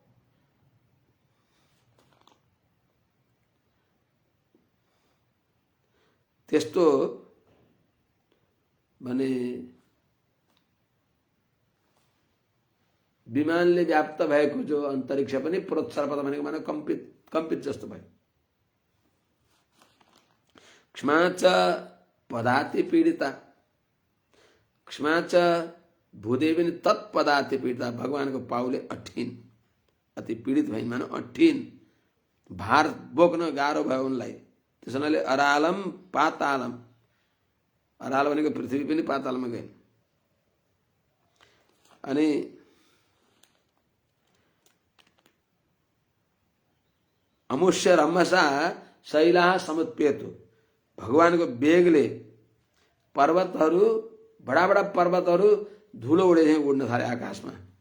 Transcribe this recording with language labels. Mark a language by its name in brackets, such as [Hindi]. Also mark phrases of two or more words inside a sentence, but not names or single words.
[Nepali] त्यस्तो भने विमानले व्याप्त भएको जो अन्तरिक्ष पनि प्रोत्सर्पद भनेको माने कम्पित जस्तो भयो [Sanskrit] क्षमा च पदाति पीडिता क्षमा च भूदेवी तत्पदाति पीडिता [Nepali] भगवानको पाउले अठिन अति पीडित भइन् मानो अठिन भार बोक्न गाह्रो भयो उनलाई त्यसैले [Sanskrit] अरालम पातालम [Nepali] अराल भनेको पृथ्वी पनि पातालमा गइन् अनि [Sanskrit] अमुष्य रमसा शैला समुत्पेतु [Nepali] भगवानको वेगले पर्वतहरू बडा बडा पर्वतहरू धुलो उडे उड्न थाले आकाशमा